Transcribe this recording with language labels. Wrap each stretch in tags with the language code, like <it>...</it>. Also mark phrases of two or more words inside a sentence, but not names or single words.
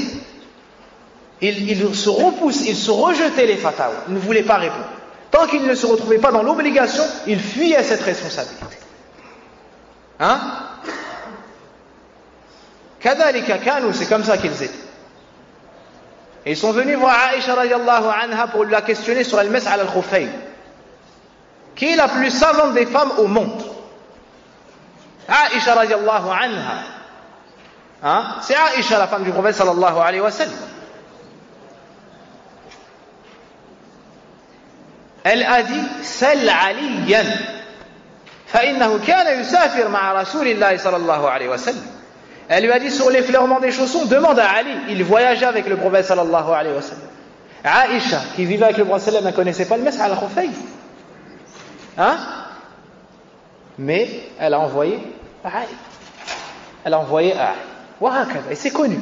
<fr>Il se repousse, il se rejetait les fatawa, il ne voulait pas répondre. Tant qu'il ne se retrouvait pas dans l'obligation, il fuyait cette responsabilité. Hein?</fr> <ar>كذلك كانوا,</ar> <fr>c'est comme ça qu'ils étaient. Et ils sont venus voir Aïcha</fr> <ar>رضي الله عنها</ar> <fr>pour la questionner sur</fr> <ar>المسح الخفين.</ar> <fr>Qui est la plus savante des femmes au monde? Aïcha</fr> <ar>رضي الله عنها.</ar> <fr>Hein? C'est Aïcha, la femme du prophète</fr> <ar>صلى الله عليه وسلم.</ar> <fr>Elle a dit</fr> <ar>سل عليا فإنه كان يسافر مع رسول الله صلى الله عليه وسلم.</ar> <fr>Elle lui a dit sur l'effleurement des chaussons, demande à Ali, il voyageait avec le prophète</fr> <ar>صلى الله عليه وسلم.</ar> <fr>Aïcha, qui vivait avec le prophète</fr> <ar>صلى الله عليه وسلم,</ar> <fr>ne connaissait pas le</fr> <ar>مسح الخفين.</ar> <fr>Hein? Mais elle a envoyé à Ali. Elle a envoyé à Ali. Et c'est connu.</fr>